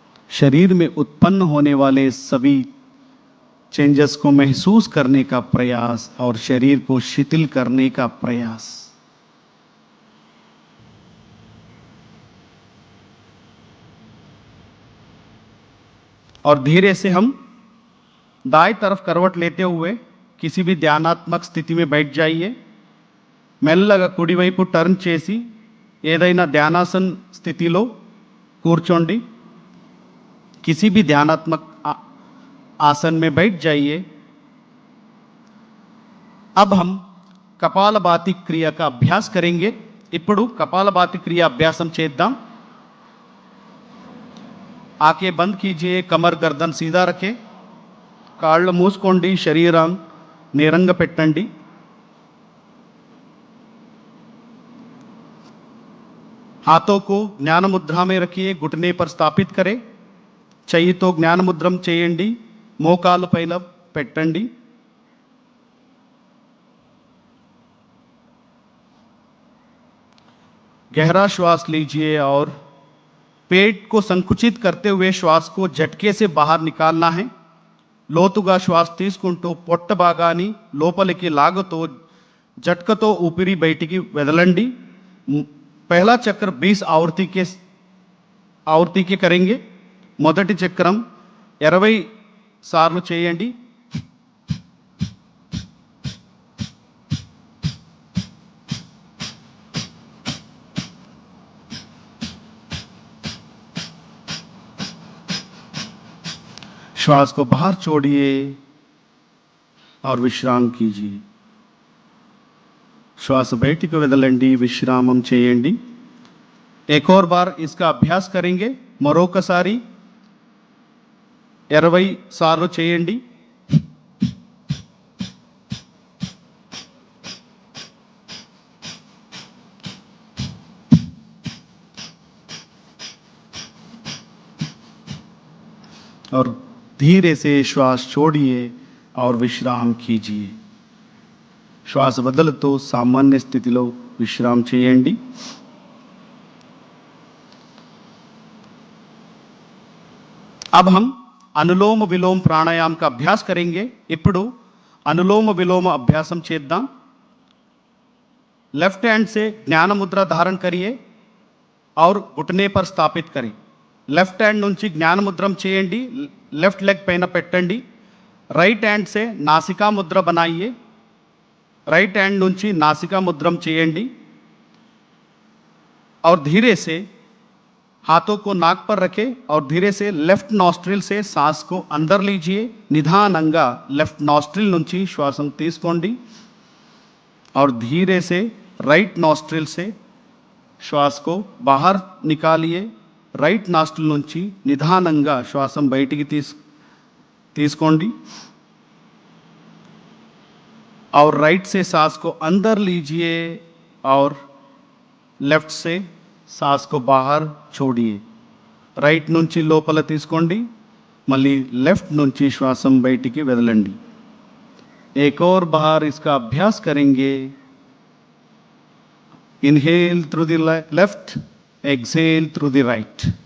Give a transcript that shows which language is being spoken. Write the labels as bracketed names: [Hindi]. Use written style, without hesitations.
[Hindi] शरीर में उत्पन्न होने वाले सभी चेंजेस को महसूस करने का प्रयास और शरीर को शिथिल करने का प्रयास. और धीरे से हम दाएं तरफ करवट लेते हुए किसी भी ध्यानात्मक स्थिति में बैठ जाइए. [Telugu] మెల్లగా కుడివైపు టర్న్ చేసి ఏదైనా ధ్యానాసన స్థితిలో కూర్చోండి. [Hindi] किसी भी ध्यानात्मक आसन में बैठ जाइए. अब हम कपालभाति क्रिया का अभ्यास करेंगे. [Telugu] ఇప్పుడు कपालभाति क्रिया अभ्यासम చేద్దాం. [Hindi] आंखें बंद कीजिए, कमर गर्दन सीधा रखें, [Telugu] కాళ్ళు మూసుకోండి, శరీరం నేరంగా పెట్టండి. [Hindi] हाथों को ज्ञान मुद्रा में रखिए, घुटने पर स्थापित करें. [Telugu] చెయ్యితో జ్ఞాన ముద్రం చేయండి, మోకాలు పైన పెట్టండి. [Hindi] गहरा श्वास लीजिए और पेट को संकुचित करते हुए श्वास को झटके से बाहर निकालना है. [Telugu] లోతుగా శ్వాస తీసుకుంటూ పొట్ట భాగాన్ని లోపలికి లాగుతూ झटकతో ऊपरी బయటికి వదలండి. [Hindi] पहला चक्र 20 आवर्ती के करेंगे. [Telugu] మొదటి చక్రం 20 సార్లు చేయండి. [Hindi] श्वास को बाहर छोड़िए और विश्राम कीजिए. [Telugu] श्वास బయటికి వదలండి, విశ్రామం చేయండి. [Hindi] एक और बार इसका अभ्यास करेंगे. [Telugu] మరొకసారి 20 సార్లు చేయండి. [Hindi] और धीरे से श्वास छोड़िए और विश्राम कीजिए. [Telugu] श्वास వదులుతూ సామాన్య స్థితిలో విశ్రామం చేయండి. [Hindi] अब हम अनुलोम विलोम प्राणायाम का अभ्यास करेंगे. [Telugu] ఇప్పుడు अनुलोम विलोम अभ्यासम చేద్దాం. [Hindi] लेफ्ट हैंड से ज्ञान मुद्रा धारण करिए और घुटने पर स्थापित करें. [Telugu] लेफ्ट हैंड నుంచి జ్ఞాన ముద్రం చేయండి, लेफ्ट लेग పైన పెట్టండి. [Hindi] राइट हैंड से नासिका मुद्रा बनाइए. [Telugu] राइट हैंड నుంచి नासिका मुद्रम చేయండి [Hindi] और धीरे से हाथों को नाक पर रखें और धीरे से लेफ्ट नॉस्ट्रिल से सांस को अंदर लीजिए. [Telugu] निधानंगा लेफ्ट नॉस्ट्रिल నుంచి శ్వాసం తీసుకోండి [Hindi] और धीरे से राइट नॉस्ट्रिल से श्वास को बाहर निकालिए. [Telugu] राइट नॉस्ट्रिल నుంచి నిధానంగా శ్వాసం బయటికి తీసుకోండి [Hindi] और राइट से सांस को अंदर लीजिए और लेफ्ट से सांस को बाहर छोड़िए. [Telugu] राइट నుంచి లోపల తీసుకోండి, మళ్ళీ लेफ्ट నుంచి శ్వాసం బయటికి వదలండి. [Hindi] एक और बार इसका अभ्यास करेंगे. [English] Inhale through the left, exhale through the right.